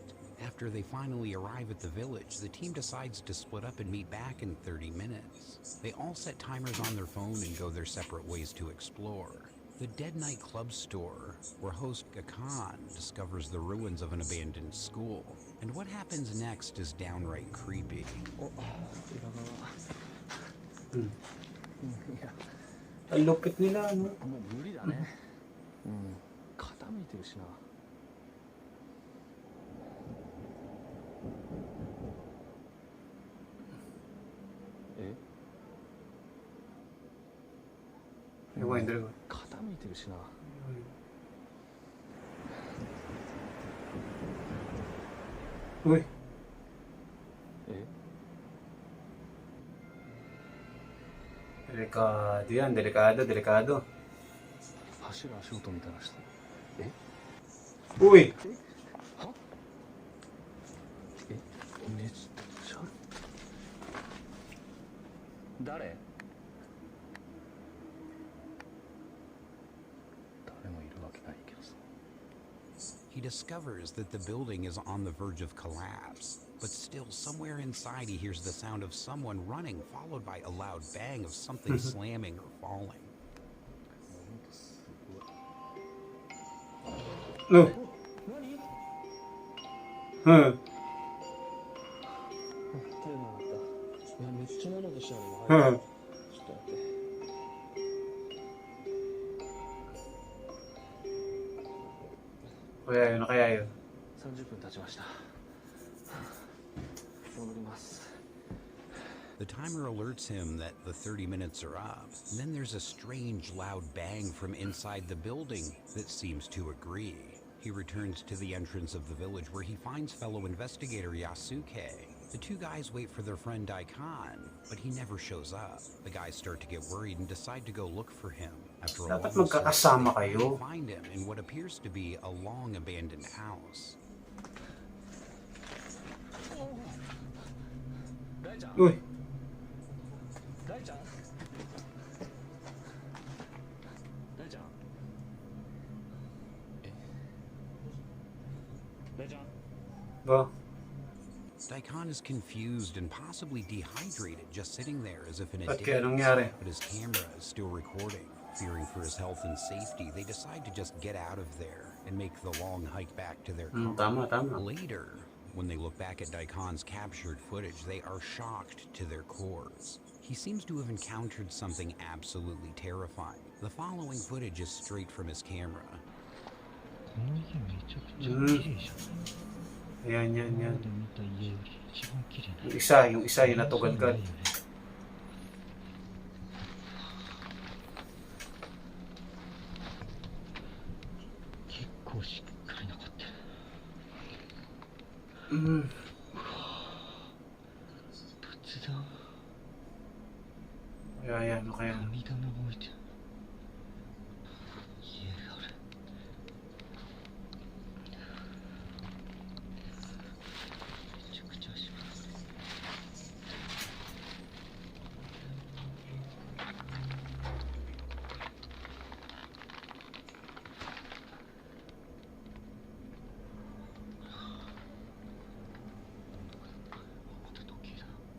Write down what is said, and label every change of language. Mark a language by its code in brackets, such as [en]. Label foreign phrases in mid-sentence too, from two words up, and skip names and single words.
[en] After they finally arrive at the village, the team decides to split up and meet back in 30 minutes. They all set timers on their phone and go their separate ways to explore. The Dead Night Club Store, where host Gakkan discovers the ruins of an abandoned school. And what happens next is downright creepy. [tl] Ang lupit nila, no? [ja] もう無理だねうん傾いてるしなえ [tl] Ewan, dalawa. [ja] 傾いてるしな [tl] Uy, え delikado yan. Delikado. [ja] 走る足音みたいなしてえ [tl] Uy! [ja] はえめっちゃ誰誰もいるわけないけどさ [en] He discovers that the building is on the verge of collapse, but still somewhere inside he hears the sound of someone running, followed by a loud bang of something slamming or falling. [ja] ほんとすごい [en] No. [ja] 何 Huh. 手が上がったいやめっちゃなろうとしたのに Huh. ちょっと待って [tl] Kaya yun. [ja] 30 分経ちました。戻ります。 [en] The timer alerts him that the 30 minutes are up. And then there's a strange loud bang from inside the building that seems to agree. He returns to the entrance of the village where he finds fellow investigator Yasuke. The two guys wait for their friend Daikon, but he never shows up. The guys start to get worried and decide to go look for him. After a [tl] Dapat [en] long [tl] magkakasama [en] search, [tl] kayo. [en] they find him in what appears to be a long abandoned house. [tl] Uy, [ja] 大ちゃん大ちゃん大ちゃん [tl] ba? [en] Daikon is confused and possibly dehydrated, just sitting there as if in a [tl] Ba't [en] daze. [tl] kaya nangyari? [en] But his camera is still recording. Fearing for his health and safety, they decide to just get out of there and make the long hike back to their car. [tl] Tama. [en] Later, when they look back at Daikon's captured footage, they are shocked to their cores. He seems to have encountered something absolutely terrifying. The following footage is straight from his camera. [ja] この家めちゃくちゃ綺麗じゃない [tl] Yan. [ja] 今まで見た家より一番綺麗な [tl] Yung isa, yung natugad-gad. [ja] 結構しっかり残ってる Mm. 仏壇 [tl] Yan, ano kaya? [ja] 神棚が置いてある家あるめちゃくちゃしっかり また時計だ